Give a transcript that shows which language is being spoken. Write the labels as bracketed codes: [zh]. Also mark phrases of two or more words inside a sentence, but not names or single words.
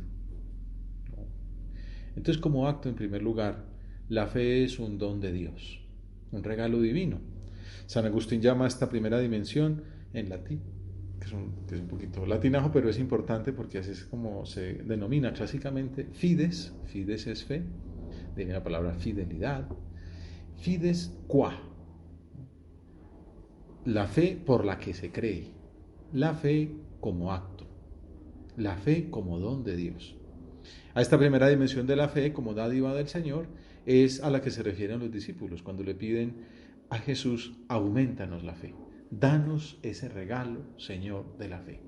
[es] Entonces, como acto, en primer lugar, la fe es un don de Dios, un regalo divino. San Agustín llama a esta primera dimensión en latín, que es un poquito latinajo, pero es importante porque así es como se denomina clásicamente fides. Fides es fe, de la palabra fidelidad. [la] Fides qua, [es] la fe por la que se cree, la fe como acto, la fe como don de Dios. A esta primera dimensión de la fe, como dádiva del Señor, es a la que se refieren los discípulos cuando le piden a Jesús, aumentanos la fe, danos ese regalo, Señor, de la fe.